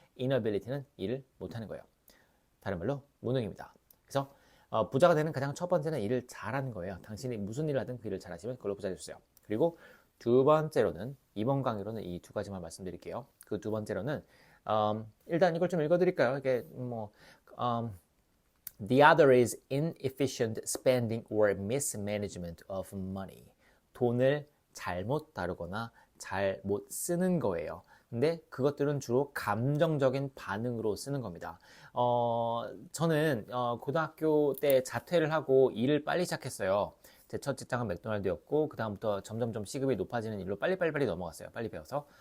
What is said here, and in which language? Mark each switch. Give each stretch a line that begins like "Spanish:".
Korean: inability는 일을 못하는 거예요. 다른 말로 무능입니다. 그래서 부자가 되는 가장 첫 번째는 일을 잘하는 거예요. 당신이 무슨 일을 하든 그 일을 잘하시면 그걸로 부자 되셨어요. 그리고 두 번째로는 이번 강의로는 이 두 가지만 말씀드릴게요. 그 두 번째로는 일단 이걸 좀 읽어드릴까요? 이게
English: The other is inefficient spending or mismanagement of money.
Korean: 돈을 잘못 다루거나 잘못 쓰는 거예요. 근데 그것들은 주로 감정적인 반응으로 쓰는 겁니다. 저는 고등학교 때 자퇴를 하고 일을 빨리 시작했어요. 제 첫 직장은 맥도날드였고 그 다음부터 점점점 시급이 높아지는 일로 빨리 넘어갔어요. 빨리 배워서.